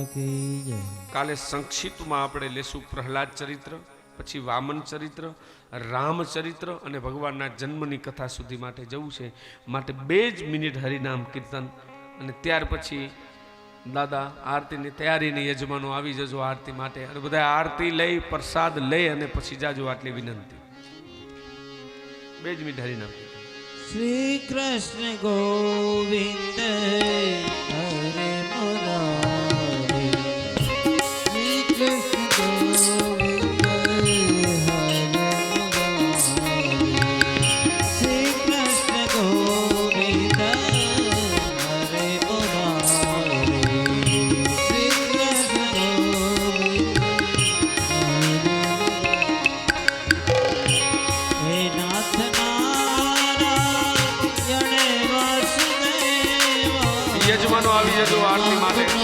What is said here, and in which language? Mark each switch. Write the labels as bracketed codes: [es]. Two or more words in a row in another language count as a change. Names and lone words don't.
[gu] કાલે સંક્ષિપ્તમાં આપણે લેશું પ્રહલાદ ચરિત્ર, પછી વામન ચરિત્ર, રામચરિત્ર અને ભગવાનના જન્મની કથા સુધી માટે જવું છે. માટે 2 જ મિનિટ હરિનામ કીર્તન, અને ત્યાર પછી દાદા આરતીની તૈયારીની યજમાનો આવી જજો આરતી માટે, અને બધા આરતી લઈ પ્રસાદ લઈ અને પછી જાજો, આટલી વિનંતી. 2 જ મિનિટ હરિનામ કીર્તન. [sa] श्री कृष्ण गोविंद हरे मुरारी श्री कृष्ण गोविंद हरे मुरारी श्री कृष्ण गोविंद हरे मुरारी श्री कृष्ण गोविंद हे नाथ नारायण वासुदेवा [gu] યજમાનો આવી જજો આરતી માટે